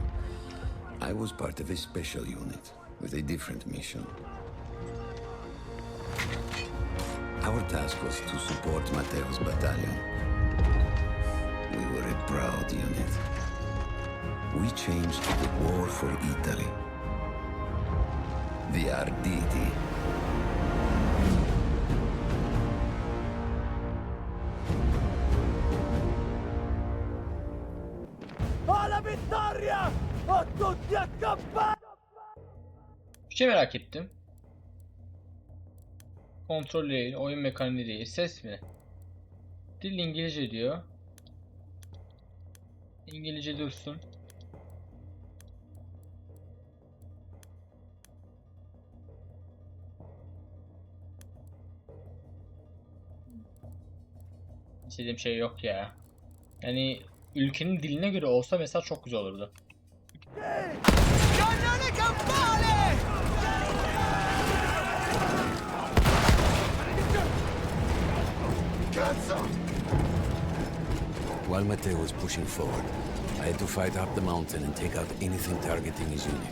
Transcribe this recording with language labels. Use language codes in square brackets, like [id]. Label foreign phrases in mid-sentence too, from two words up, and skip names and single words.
[en] I was part of a special unit with a different mission. Our task was to support Matteo's battalion. We were a proud unit. We changed the war for Italy. The Arditi. [it] Alla vittoria! O tutti accampati! [tr] Bir şey merak ettim. Kontrol değil, oyun mekaniği değil, ses mi? Dil İngilizce diyor. İngilizce dursun. İstediğim şey yok ya. Yani ülkenin diline göre olsa mesela çok güzel olurdu. [en] While Matteo was pushing forward, I had to fight up the mountain and take out anything targeting his unit.